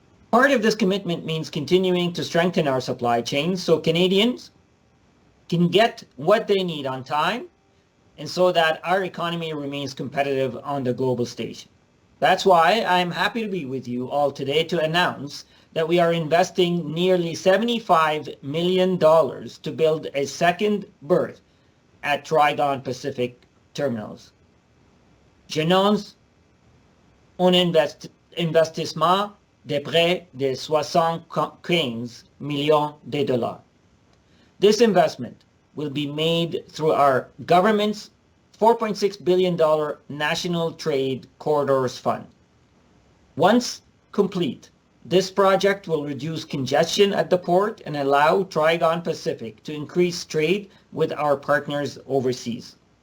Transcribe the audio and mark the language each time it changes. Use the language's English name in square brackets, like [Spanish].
[English] Part of this commitment means continuing to strengthen our supply chains so Canadians can get what they need on time, and so that our economy remains competitive on the global stage. That's why I'm happy to be with you all today to announce that we are investing nearly $75 million to build a second berth at Trigon Pacific Terminals. [French] J'annonce un investissement de près de 75 millions de dollars. [English] This investment will be made through our government's $4.6 billion National Trade Corridors Fund. Once complete, this project will reduce congestion at the port and allow Trigon Pacific to increase trade with our partners overseas.